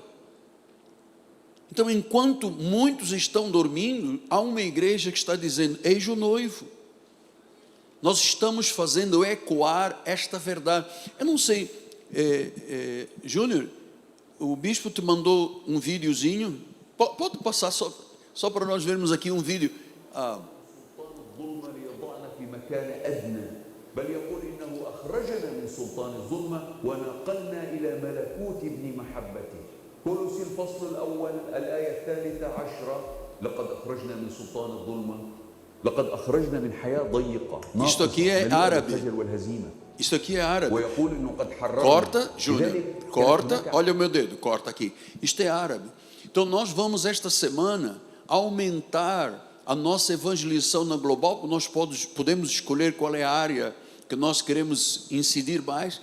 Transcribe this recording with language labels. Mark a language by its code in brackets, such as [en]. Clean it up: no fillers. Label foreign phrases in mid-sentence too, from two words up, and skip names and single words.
[pt] Então, enquanto muitos estão dormindo, há uma igreja que está dizendo, eis o noivo. Nós estamos fazendo ecoar esta verdade. Eu não sei, Júnior, o bispo te mandou um videozinho, pode passar só para nós vermos aqui um vídeo. [ar] كولوسي الفصل الأول الآية 13 لقد أخرجنا من سلطان الظلمة لقد أخرجنا من حياة ضيقة [pt] Isto aqui é árabe. Isto aqui é árabe. Corta, Júnior, corta, olha o meu dedo, corta aqui. Isto é árabe. Então nós vamos esta semana aumentar a nossa evangelização na global, nós podemos escolher qual é a área que nós queremos incidir mais.